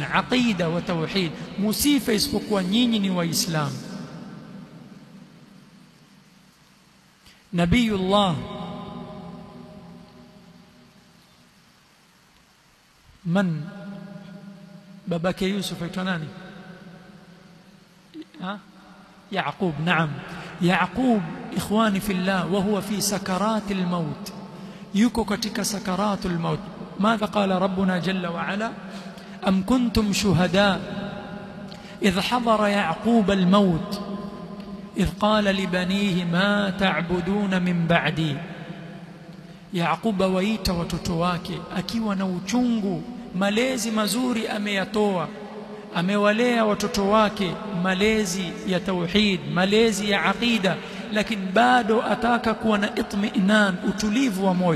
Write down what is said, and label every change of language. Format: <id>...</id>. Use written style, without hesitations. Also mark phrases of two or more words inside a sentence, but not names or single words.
<sw>Aqida wa tauhid, musifa isipokuwa nyinyi ni waislamu. Nabiyullah من babake Yusuf aitwa nani?</sw> <ar>يعقوب. نعم، يعقوب إخواني في الله وهو في سكرات الموت،</ar> <sw>yuko katika</sw> <ar>سكرات الموت. ماذا قال ربنا جل وعلا؟ أم كنتم شهداء إذ حضر يعقوب الموت إذ قال لبنيه ما تعبدون من بعدي.</ar> <sw>Yaquba waita watoto wake akiwa na uchungu, malezi mazuri ameyatoa, amewalea watoto wake malezi ya tauhid, malezi ya aqida, lakini bado ataka kuwa na itminan, utulivu wa moyo.</sw>